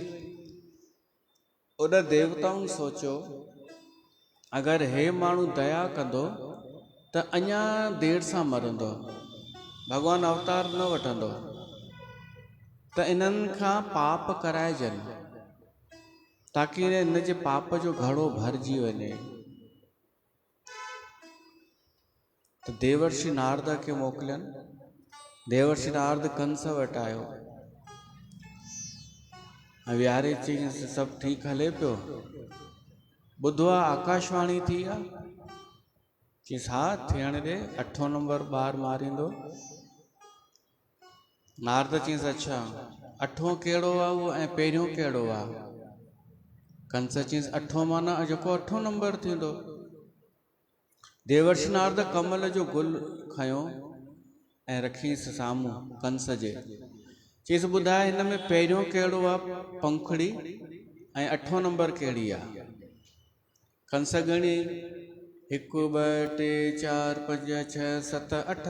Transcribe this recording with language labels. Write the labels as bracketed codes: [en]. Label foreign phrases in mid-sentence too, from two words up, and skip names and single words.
[sd] उन देवताउनि सोचियो अगरि हे माण्हू दया कंदो त अञा देर सां मरंदो, भॻवान अवतार न वठंदो, त इन्हनि खां पाप कराइजनि ताकि हिन जे पाप जो घड़ो भरिजी वञे। त देवर्षि नारद खे मोकिलियनि। देवर्षि नारद कंस वटि आयो, विहारे चईंसि सभु ठीकु हले पियो, ॿुधो आहे आकाशवाणी थी आहे, चईंसि हा थियण ॾे, 8हों नंबर ॿार मारींदो। नारद चईंसि अच्छा 8हों कहिड़ो आहे उहो ऐं पहिरियों कहिड़ो आहे? कंस चईंसि 8हों माना जेको 8हों नंबर थींदो। देवर्षि नारद कमल जो गुल खयो ऐं रखीसि साम्हूं कंस जे, चईसि ॿुधाए हिन में पहिरियों कहिड़ो आहे पंखुड़ी ऐं 8हों नंबर कहिड़ी आहे? कंस ॻणी 1 2 3 4 5 6 7 8।